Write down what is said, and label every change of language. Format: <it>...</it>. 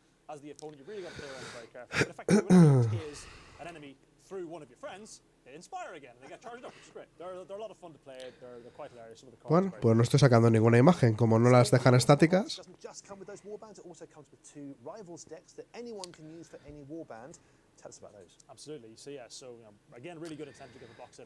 <en>As the opponent, you really got to play around very carefully. But effectively, when you tase an enemy through one of your friends, they inspire again and they get charged up, which is great. They're a lot of fun to play. They're quite hilarious. Some of the cards</en> <es>Bueno, pues no estoy sacando ninguna imagen, como no las dejan estáticas.</es> <en>Doesn't just come with those warbands, it also comes with 2 rivals decks that anyone can use for any warband. Tell us about those. Absolutely. So yeah, so again, really good intent to get the box set.</en>